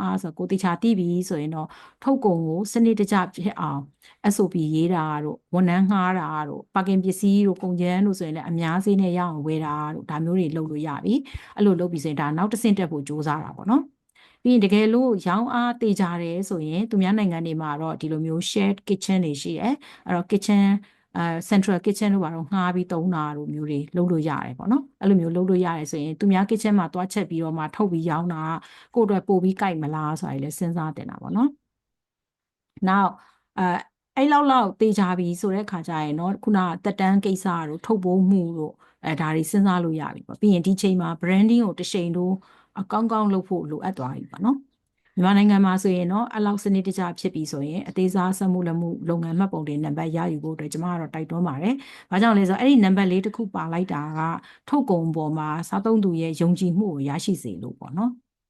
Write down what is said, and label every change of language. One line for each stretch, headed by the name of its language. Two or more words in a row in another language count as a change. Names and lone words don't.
Burmese: အားဆိုကိုတေချာသိပြီဆိုရင်တော့ထုတ်ကုန်ကိုစနစ်တကျဖြစ်အောင် SOP ရေးတာတို့ဝန်ထမ်းငှားတာတို့ပါကင်ပစ္စည်းတို့ကုန်ကျန်းတို့ဆို ရင်လည်းအများစေးနဲ့ရအောင်ဝယ်တာတို့ဒါမျိုးတွေလုပ်လို့ရပြီအဲ့လိုလုပ်ပြီးဆိုရင်ဒါနောက်တစ်ဆင့်တက်ဖို့စ조사တာပေါ့နော်ပြီးရင်တကယ်လို့ရောင်းအားတေချာတယ်ဆိုရင်သူများနိုင်ငံတွေမှာတော့ဒီလိုမျိုး
English: shared kitchen
Burmese: တွေရှိတယ်အဲ့တော့
English: kitchen central kitchen
Burmese: တို့ဘာလို့ငှားပြီးသုံးတာတို့မျိုးတွေလုပ်လို့ရတယ်ပေါ့နော်အဲ့လိုမျိုးလုပ်လို့ရတယ်ဆိုရင်သူများ kitchen မှာတွားချက်ပြီးတော့မှထုတ်ပြီးရောင်းတာကိုယ့်အတွက်ပို့ပြီးကြိုက်မလားဆိုတာလည်းစဉ်းစားတင်တာပေါ့နော်နောက် အဲ့လောက်တေချာပြီဆိုတဲ့ခါကျရင်เนาะခုနတက်တန်းကိစ္စတို့ထုတ်ပိုးမှုတို့ဒါတွေစဉ်းစားလို့ရပြီပေါ့ပြီးရင်ဒီချိန်မှာ branding ကိုတစ်ချိန်တော့အကောင်းကောင်းလုပ်ဖို့လိုအပ်သွားပြီပေါ့နော်မြန်မာနိုင်ငံမှာဆိုရင်တော့အလောက်စနစ်တကျဖြစ်ပြီဆိုရင်အသေးစားစက်မှုလက်မှုလုပ်ငန်းမှတ်ပုံတင်နံပါတ်ရယူဖို့အတွက်ကျွန်မကတော့တိုက်တွန်းပါတယ်။ဘာကြောင့်လဲဆိုတော့အဲ့ဒီနံပါတ်လေးတစ်ခုပါလိုက်တာကထုတ်ကုန်ပေါ်မှာစားသုံးသူရဲ့ယုံကြည်မှုကိုရရှိစေလို့ပေါ့နော်။